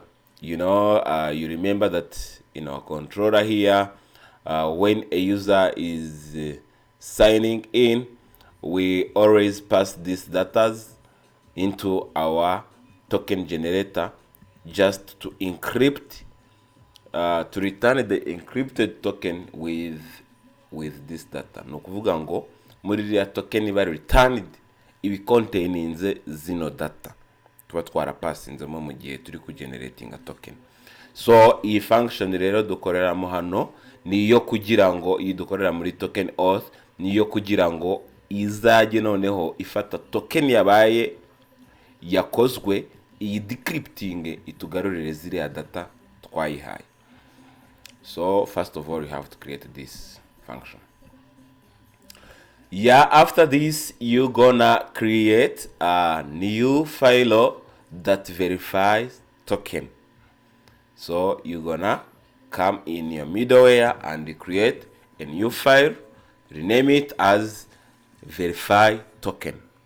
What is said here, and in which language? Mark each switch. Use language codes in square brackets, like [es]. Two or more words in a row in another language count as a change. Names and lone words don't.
[en] You remember that in our controller here, when a user is signing in, we always pass these datas into our token generator, just to encrypt, to return the encrypted token with this data. [rw] No kuvuga ngo muri iriya token iba returned ibi containinze zino data tuba twarapasinzemo mu gihe turi kugenerating [en] a token. [rw] So iyi function rero dukoreramo hano niyo kugira ngo iyi dukorera muri [en] token auth, [rw] niyo kugira ngo izajye noneho ifata token yabaye yakozwe, iyi decrypting itugarurire ziriya data twayihaye. [en] So first of all, you have to create this function. After this, you're gonna create a new file that verifies token. So you're gonna come in your middleware and create a new file, rename it as verify token.